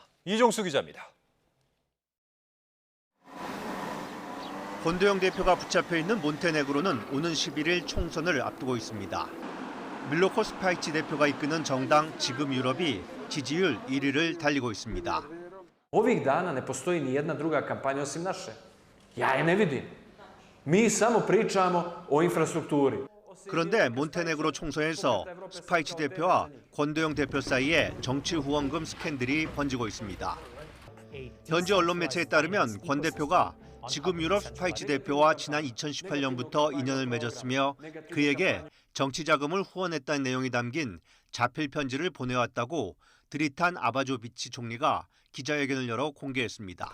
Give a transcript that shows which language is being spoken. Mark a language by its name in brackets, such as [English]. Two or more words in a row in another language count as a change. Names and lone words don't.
[Korean] 이종수 기자입니다. 권도영 대표가 붙잡혀 있는 몬테네그로는 오는 11일 총선을 앞두고 있습니다. 밀로코 스파이치 대표가 이끄는 정당 지금 유럽이 지지율 1위를 달리고 있습니다. [Serbian] Ovih dana ne postoji ni jedna druga kampanja osim naše. Ja je ne vidim. Mi samo pričamo o infrastrukturi. [Korean] 그런데 몬테네그로 총선에서 스파이치 대표와 권도영 대표 사이에 정치 후원금 스캔들이 번지고 있습니다. 현지 언론 매체에 따르면 권 대표가 지금 유럽 스파이치 대표와 지난 2018년부터 인연을 맺었으며 그에게 정치 자금을 후원했다는 내용이 담긴 자필 편지를 보내왔다고 드리탄 아바조비치 총리가 기자회견을 열어 공개했습니다.